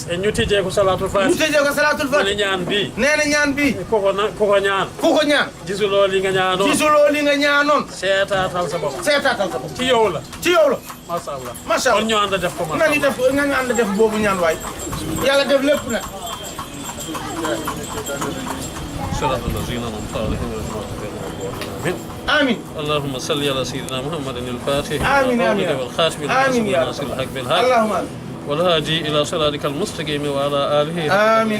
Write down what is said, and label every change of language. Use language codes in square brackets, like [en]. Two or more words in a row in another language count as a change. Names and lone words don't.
[wo] ñu tijjee ko salaatul faati. nee na ñaan bi. ku ko ñaan. gisuloo li nga ñaanoon. seetaatal sa bopp. ci yow la. [ar] ما شاء الله. [wo] kon ñu ànd def ko. nañu ànd def boobu ñaan waay. yàlla def lépp nag. [ar] آمين اللهم صل على سيدنا محمد الفاتح آمين والخاتم آمين يا رب الحق بالحق اللهم والهادي إلى صراطك المستقيم وعلى آله آمين